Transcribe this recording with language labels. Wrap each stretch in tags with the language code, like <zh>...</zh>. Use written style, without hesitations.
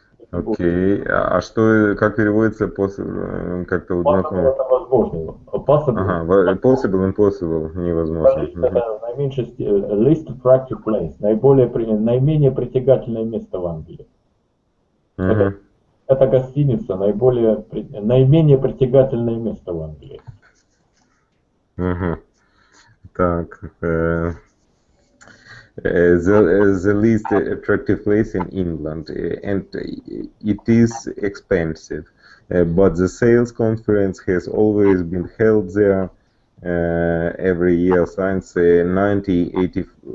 <ru>Окей, а что, как переводится как-то вот знакомо? Это возможно. Possible, impossible, невозможно. Это наименьшее</ru> <en>least attractive place,</en> <ru>наименее притягательное место в Англии. Это гостиница, наименее притягательное место в Англии. Так.</ru> <en>The least attractive place in England, and it is expensive. But the sales conference has always been held there every year since 1998.</en>